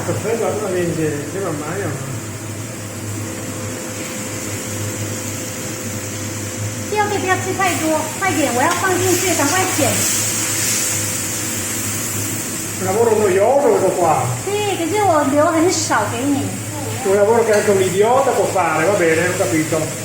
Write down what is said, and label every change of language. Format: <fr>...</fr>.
<it>Perfetto, allora vieni insieme a Mario.</it> <zh>第二个不要吃太多，快点，我要放进去，赶快剪。</zh> <it>Un lavoro noioso questo qua.</it> <zh>对，可是我留很少给你。</zh> <it>Un lavoro che anche un idiota può fare, va bene, ho capito.</it>